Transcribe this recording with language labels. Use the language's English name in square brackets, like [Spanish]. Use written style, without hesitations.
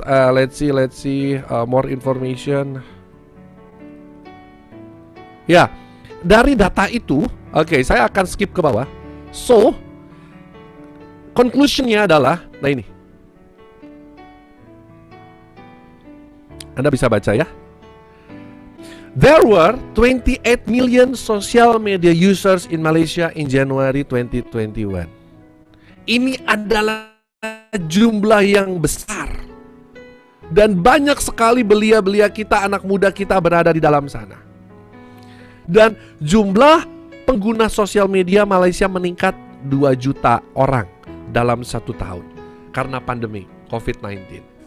[English] Let's see more information. [Indonesian] Ya, dari data itu, saya akan skip ke bawah. So, conclusionnya adalah, nah ini, Anda bisa baca ya. [English] There were 28 million social media users in Malaysia in January 2021. [Indonesian] Ini adalah jumlah yang besar. Dan banyak sekali belia-belia kita, anak muda kita berada di dalam sana. Dan jumlah pengguna sosial media Malaysia meningkat 2 juta orang dalam 1 tahun karena pandemi COVID-19.